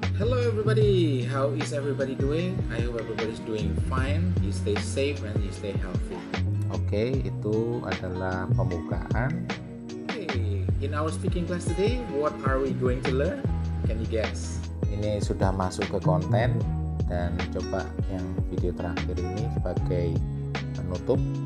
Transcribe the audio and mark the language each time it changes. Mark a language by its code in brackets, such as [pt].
[en] Hello everybody, how is everybody doing? I hope everybody's doing fine. You stay safe and you stay healthy. [id] Oke, itu adalah pembukaan. [en] Hey, in our speaking class today, what are we going to learn? Can you guess? [id] Ini sudah masuk ke konten, dan coba yang video terakhir ini sebagai penutup.